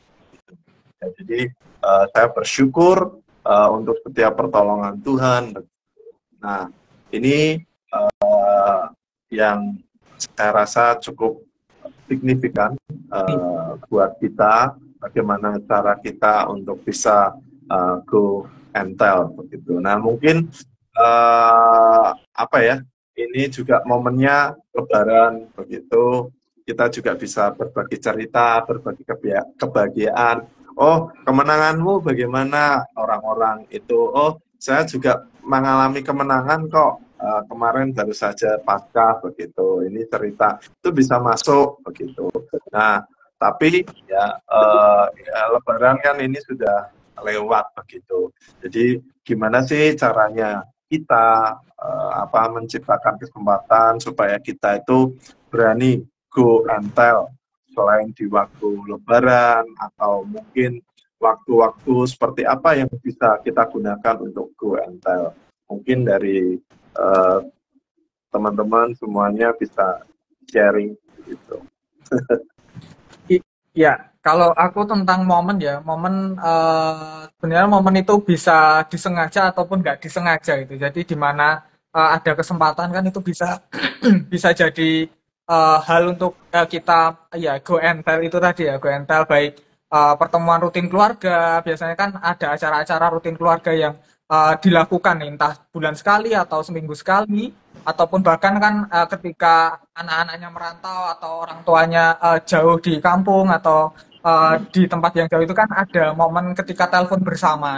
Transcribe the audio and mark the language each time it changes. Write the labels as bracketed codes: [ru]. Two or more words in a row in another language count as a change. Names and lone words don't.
[id] Ya, jadi saya bersyukur untuk setiap pertolongan Tuhan. Nah, ini yang saya rasa cukup signifikan buat kita, bagaimana cara kita untuk bisa [en] go and tell [id] begitu. Nah mungkin ini juga momennya Lebaran begitu, kita juga bisa berbagi cerita, berbagi kebahagiaan. Oh, kemenanganmu bagaimana orang-orang itu? Oh, saya juga mengalami kemenangan kok. Kemarin baru saja Paskah begitu, ini cerita itu bisa masuk begitu. Nah, tapi ya Lebaran kan ini sudah lewat begitu. Jadi gimana sih caranya kita menciptakan kesempatan supaya kita itu berani [en] go and tell [id] selain di waktu Lebaran atau mungkin waktu-waktu seperti apa yang bisa kita gunakan untuk [en] go and tell. [id] Mungkin dari teman-teman semuanya bisa sharing gitu. Ya, kalau aku tentang momen ya, sebenarnya momen itu bisa disengaja ataupun nggak disengaja gitu. Jadi di mana ada kesempatan kan itu bisa bisa jadi hal untuk kita ya [en] go and tell [id] itu tadi ya, [en] go and tell [id] baik pertemuan rutin keluarga, biasanya kan ada acara-acara rutin keluarga yang dilakukan entah bulan sekali atau seminggu sekali ataupun bahkan kan ketika anak-anaknya merantau atau orang tuanya jauh di kampung atau di tempat yang jauh itu kan ada momen ketika telepon bersama.